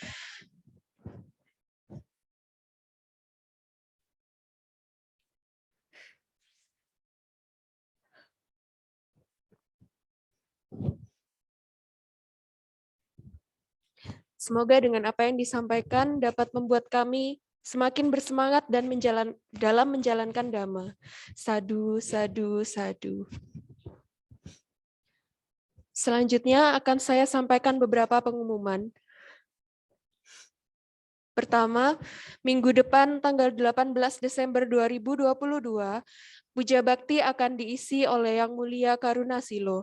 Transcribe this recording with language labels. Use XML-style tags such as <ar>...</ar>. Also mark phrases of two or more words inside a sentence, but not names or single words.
<id>Semoga dengan apa yang disampaikan dapat membuat kami semakin bersemangat dan dalam menjalankan Dhamma.</id> <pi>Sadu, sadu, sadu.</pi> <id>Selanjutnya akan saya sampaikan beberapa pengumuman. Pertama, minggu depan tanggal 18 Desember 2022, Puja Bakti akan diisi oleh Yang Mulia Karunasilo.</id>